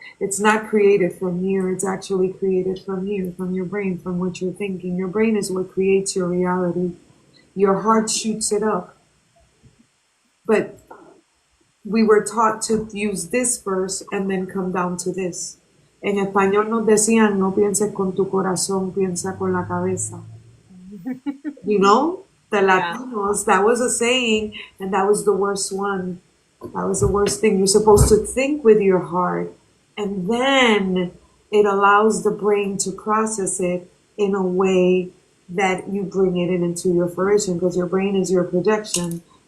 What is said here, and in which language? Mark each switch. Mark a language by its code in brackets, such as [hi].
[en] It's not created from here, it's actually created from here, from your brain, from what you're thinking. Your brain is what creates your reality. Your heart shoots it up. But we were taught to use this verse and then come down to this. [es] En español nos decían, no pienses con tu corazón, piensa con la cabeza. [en] You know, the Yeah. Latinos, that was a saying, and that was the worst one. That was the worst thing. You're supposed to think with your heart, and then it allows the brain to process it in a way that you bring it into your fruition because your brain is your projection.